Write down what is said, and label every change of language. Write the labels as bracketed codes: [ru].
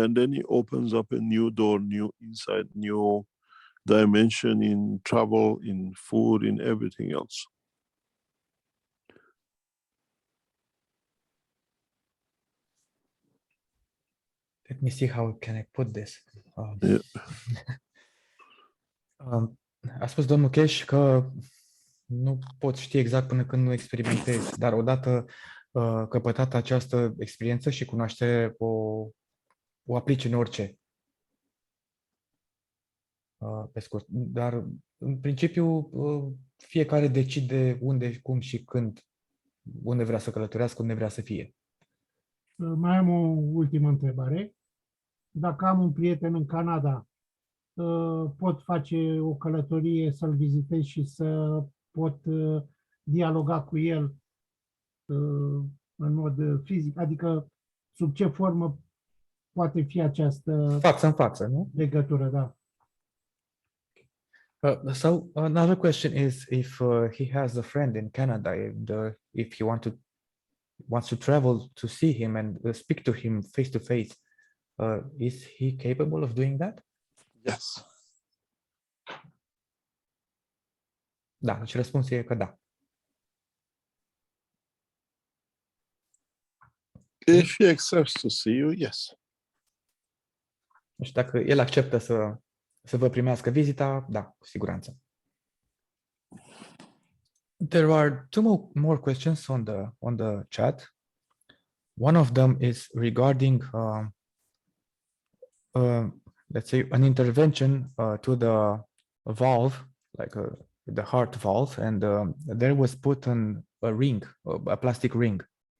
[en] And then it opens up a new door, new insight, new dimension in travel, in food, in everything else. Let me see how can I put this. Yeah. [ro] A spus domnul Keshe că nu pot ști exact până când nu experimentez, dar odată căpătată această experiență și cunoaștere o aplici în orice. Pe scurt. Dar, în principiu, fiecare decide unde, cum și când, unde vrea să călătorească, unde vrea să fie. Mai am o ultimă întrebare. Dacă am un prieten în Canada, pot face o călătorie, să-l vizitez și să pot dialoga cu el în mod fizic? Adică, sub ce formă poate fi această față în față, nu? Legătură, da. [en] So another question is if he has a friend in Canada, if he wants to travel to see him and speak to him face to face, is he capable of doing that? Yes. [ro] Da, deci răspunsul e că da. [en] If he accepts to see you, yes. [ro] Deci dacă el acceptă să să vă primească vizita, da, cu siguranță. [en] There are two more questions on the chat. One of them is regarding, let's say, an intervention to the valve, like the heart valve, and there was put on a ring, a plastic ring.